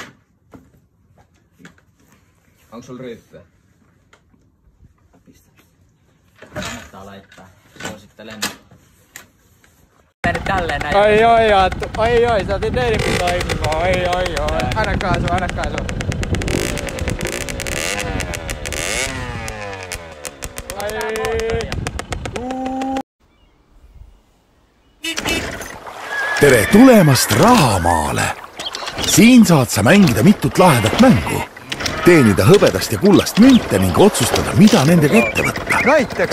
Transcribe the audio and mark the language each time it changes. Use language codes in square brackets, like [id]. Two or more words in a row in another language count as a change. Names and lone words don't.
[fi] Onko sulla ryyppyä? Pistä. Kannattaa laittaa. Suosittelen. Nyt tälleen näin. Ai, Aattu. Ai, sä otit neidinkin toimimaan. Ai. Anna kaasu. [et] Tere tulemast Rahamaale! Siin saad sa mängida mitut lahedat mängu, teenida hõbedast ja kullast münte ning otsustada, mida nendega ette võtta.